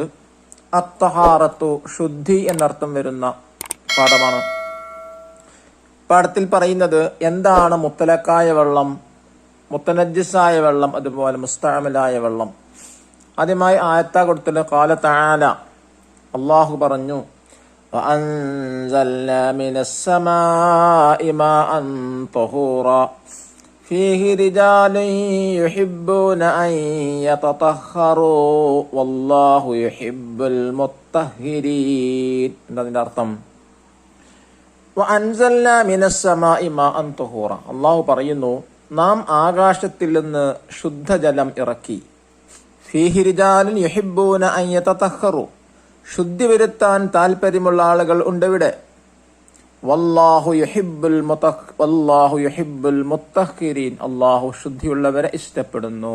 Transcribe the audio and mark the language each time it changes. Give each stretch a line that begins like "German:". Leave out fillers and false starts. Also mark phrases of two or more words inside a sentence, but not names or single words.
Malayalam: അത്തഹാറത്തു, ശുദ്ധി എന്നർത്ഥം വരുന്ന പാഠമാണ്. പാഠത്തിൽ പറയുന്നത് എന്താണ് മുത്തലക്കായ വെള്ളം, മുത്തനജ്ജിസായ വെള്ളം, അതുപോലെ മുസ്തഅമലായ വെള്ളം. ആദ്യമായി ആയത്താ കൊടുത്തത്
Arabic: قال تعالى,
Malayalam: അല്ലാഹു പറഞ്ഞു,
Arabic: وأنزلنا من السماء ماء طهورا فيه رجال يحبون أن يتطهروا والله يحب المطهرين.
Malayalam: എന്നതിന്റെ അർത്ഥം
Arabic: وأنزلنا من السماء ماء طهورا,
Malayalam: അല്ലാഹു പറയുന്നു, നാം ആകാശത്തിൽ നിന്ന് ശുദ്ധജലം ഇറക്കി.
Arabic: فيه رجال يحبون أن يتطهروا,
Malayalam: ശുദ്ധി വരുത്താൻ താല്പര്യമുള്ള ആളുകൾ ഉണ്ടിവിടെ.
Arabic: والله يحب المطهرين,
Malayalam: അല്ലാഹു ശുദ്ധിയുള്ളവരെ ഇഷ്ടപ്പെടുന്നു.